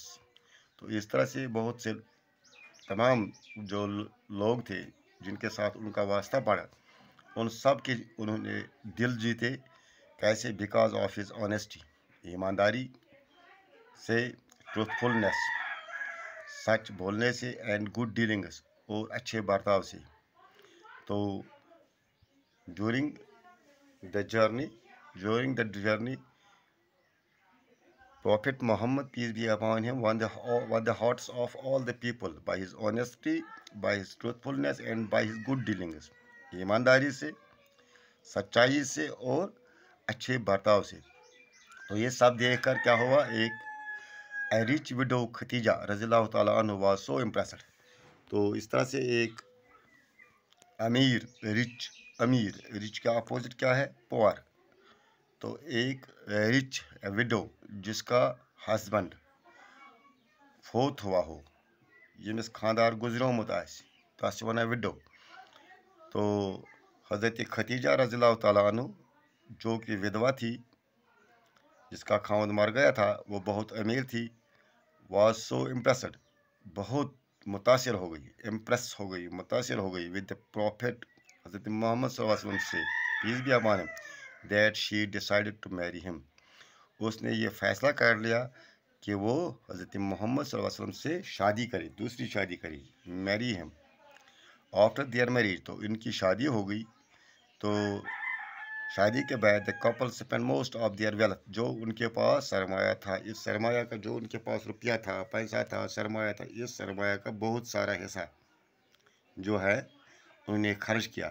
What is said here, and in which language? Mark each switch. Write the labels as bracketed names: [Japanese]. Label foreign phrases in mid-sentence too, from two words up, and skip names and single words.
[Urdu] تو اس طرح سے بہت سے تمام جو لوگ تھے جن کے ساتھ ان کا واسطہ پڑا، ان سب کے انہوں نے دل جیتے. کیسے? [English] because of his honesty, [Urdu] ایمانداری سے، ٹروتھفلنس، سچ بولنے سے, [English] and good dealings, [Urdu] اور اچھے برتاؤ سے. [English] तो during the journey Prophet Muhammad, peace be upon him, won the hearts of all the people by his honesty, by his truthfulness, and by his good dealings. [Urdu] ایمانداری سے، سچائی سے اور اچھے برتاؤ سے. تو یہ سب دیکھ کر کیا ہوا، ایک [English] rich widow [Urdu] خدیجہ [Arabic] رضي الله تعالى عنها [English] was so impressed. [Urdu] تو اس طرح سے ایک رچ کا اپوزٹ کیا ہے? پوئر۔ تو ایک [English] rich widow [Urdu] جس کا ہسبینڈ فوت ہوا ہو, [Kashmiri] यमिस खानदार गुजरोमुत आसि, तस वनान विडो। [Urdu] تو حضرت خدیجہ [Arabic] رضي الله تعالى عنها, [Urdu] جو کہ ودھوا تھی، جس کا خاوند مر گیا تھا، وہ بہت امیر تھی, [English] was so impressed, [Urdu] بہت متاثر ہو گئی، متاثر ہو گئی [English] with the Prophet Hazrat Mohammad [Arabic] صلى الله عليه وسلم [Urdu] سے, [English] peace be upon him, that she decided to marry him. [Urdu] اس نے یہ فیصلہ کر لیا کہ وہ حضرت محمد [Arabic] صلى الله عليه وسلم [Urdu] سے شادی کرے، دوسری شادی کرے, [English] marry him. after their marriage, [Urdu] تو ان کی شادی ہو گئی. تو شادی کے بعد [English] the couple spend most of their wealth, [Urdu] جو ان کے پاس سرمایہ تھا، اس سرمایہ کا، جو ان کے پاس روپیہ تھا، پیسہ تھا، سرمایہ تھا، اس سرمایہ کا بہت سارا حصہ جو ہے انہوں نے خرچ کیا.